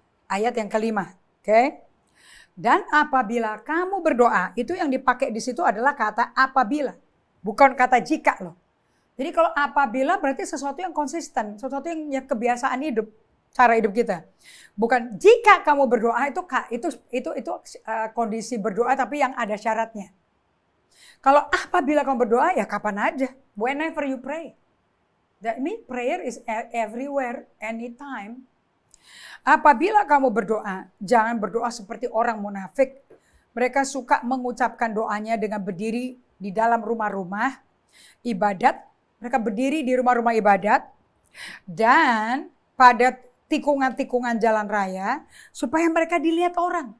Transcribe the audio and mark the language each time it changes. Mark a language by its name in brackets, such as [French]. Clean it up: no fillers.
[Indonesian] Ayat yang kelima, oke? Dan apabila kamu berdoa, itu yang dipakai di situ adalah kata apabila, bukan kata jika loh. Jadi kalau apabila berarti sesuatu yang konsisten, sesuatu yang ya kebiasaan hidup, cara hidup kita. Bukan jika kamu berdoa itu kondisi berdoa tapi yang ada syaratnya. Kalau apabila kamu berdoa ya kapan aja, [English] whenever you pray. That means prayer is everywhere, anytime. [Indonesian] Apabila kamu berdoa, jangan berdoa seperti orang munafik. Mereka suka mengucapkan doanya dengan berdiri di dalam rumah-rumah ibadat. Mereka berdiri di rumah-rumah ibadat dan pada tikungan-tikungan jalan raya supaya mereka dilihat orang.